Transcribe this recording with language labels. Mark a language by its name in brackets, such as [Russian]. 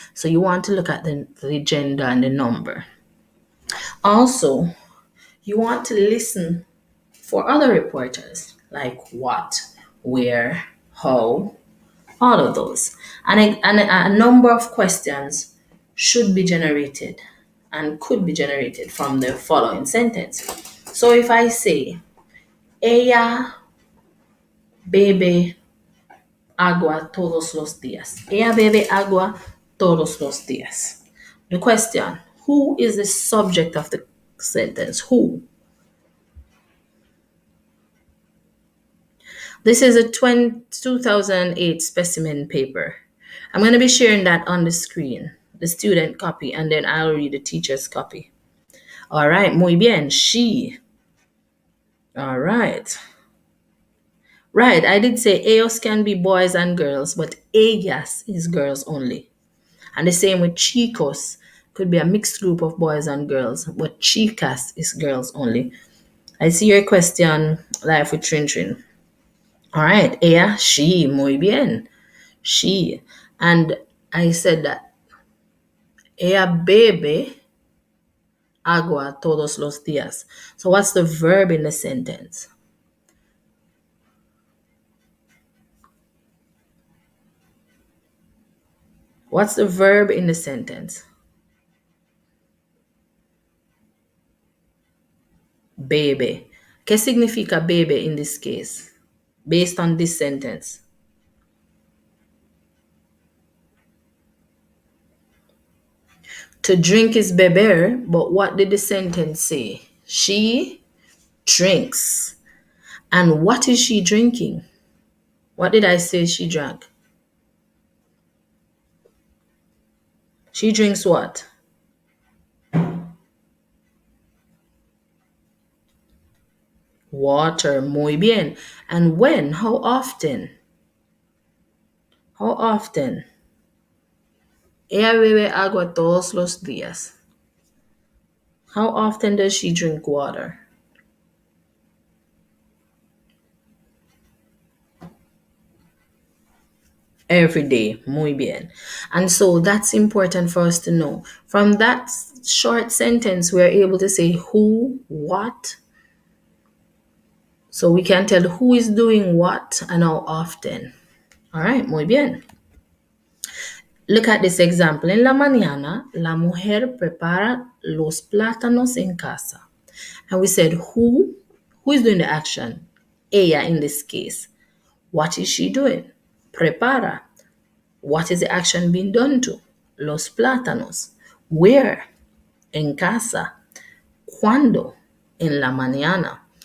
[English] So you want to look at the gender and the number. Also, you want to listen for other reporters, like what, where, how, all of those. And a number of questions should be generated and could be generated from the following sentence. [Spanish] So if I say, ella bebe agua todos los días. Ella bebe agua todos los días. [English] The question, who is the subject of the sentence? Who? This is a 2008 specimen paper. I'm going to be sharing that on the screen, the student copy, and then I'll read the teacher's copy. All right, [Spanish] muy bien, [English] she. All right. Right, I did say ellos can be boys and girls, but ellas is girls only. And the same with chicos, could be a mixed group of boys and girls, but chicas is girls only. I see your question, live with Trin Trin. All right, ella, she, [Spanish] muy bien, [English] she. And I said that [Spanish] ella bebe agua todos los días. [English] So what's the verb in the sentence? What's the verb in the sentence? [Spanish] Bebe. ¿Qué significa bebe [English] in this case? Based on this sentence. To drink is beber, but what did the sentence say? She drinks. And what is she drinking? What did I say she drank? She drinks what? Water. [Spanish] Muy bien. [English] And when? How often? How often? [Spanish] Ella bebe agua todos los días. [English] How often does she drink water? Every day. [Spanish] Muy bien. [English] And so that's important for us to know. From that short sentence, we're able to say who, what. So we can tell who is doing what and how often. All right, [Spanish] muy bien. [English] Look at this example. [Spanish] En la mañana, la mujer prepara los plátanos en casa. [English] And we said who is doing the action? Ella in this case. What is she doing? Prepara. What is the action being done to? [Spanish] Los plátanos. [English] Where? [Spanish] En casa. ¿Cuándo? En la mañana.